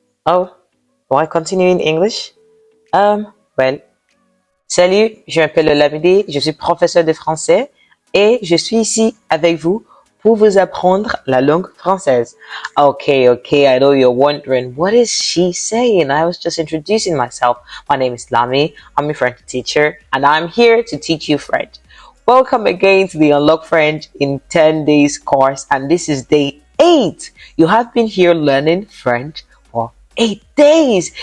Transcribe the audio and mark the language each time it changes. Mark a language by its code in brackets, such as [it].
[fr] Oh, on va continuer [en] in English? [fr] Well, salut, je m'appelle Lammy, je suis professeur de français et je suis ici avec vous pour vous apprendre la langue française. [en] Okay, I know you're wondering, what is she saying? I was just introducing myself. My name is Lammy, I'm a French teacher and I'm here to teach you French. Welcome again to the Unlock French in 10 days course, and this is day 8. You have been here learning French for 8 days.